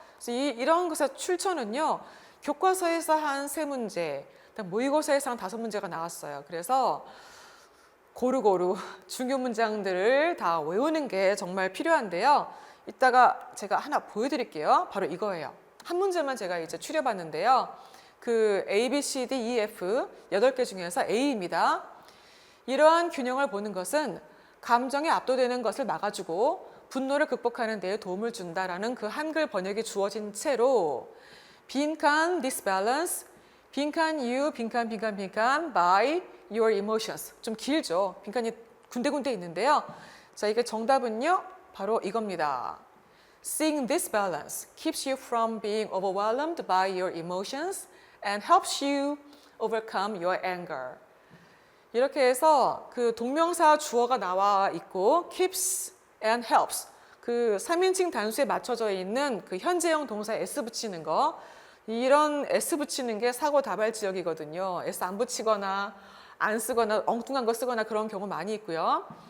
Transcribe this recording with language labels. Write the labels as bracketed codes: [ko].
[ko] 그래서 이런 것의 출처는요. 교과서에서 한 3문제, 모의고사에서 한 5문제가 나왔어요. 그래서 고루고루 중요 문장들을 다 외우는 게 정말 필요한데요. 이따가 제가 하나 보여드릴게요. 바로 이거예요. 한 문제만 제가 이제 추려봤는데요. 그 A, B, C, D, E, F 8개 중에서 A입니다. 이러한 균형을 보는 것은 감정에 압도되는 것을 막아주고 분노를 극복하는 데 도움을 준다라는 그 한글 번역이 주어진 채로 빈칸 disbalance, 빈칸 you, 빈칸 [en] by your emotions. [ko] 좀 길죠. 빈칸이 군데군데 있는데요. 자, 이게 정답은요. 바로 이겁니다. [en] Seeing this balance keeps you from being overwhelmed by your emotions and helps you overcome your anger. [ko] 이렇게 해서 그 동명사 주어가 나와 있고 [en] keeps and helps [ko] 그 3인칭 단수에 맞춰져 있는 그 현재형 동사 s 붙이는 거, 이런 s 붙이는 게 사고 다발 지역이거든요. s 안 붙이거나 안 쓰거나 엉뚱한 거 쓰거나 그런 경우 많이 있고요.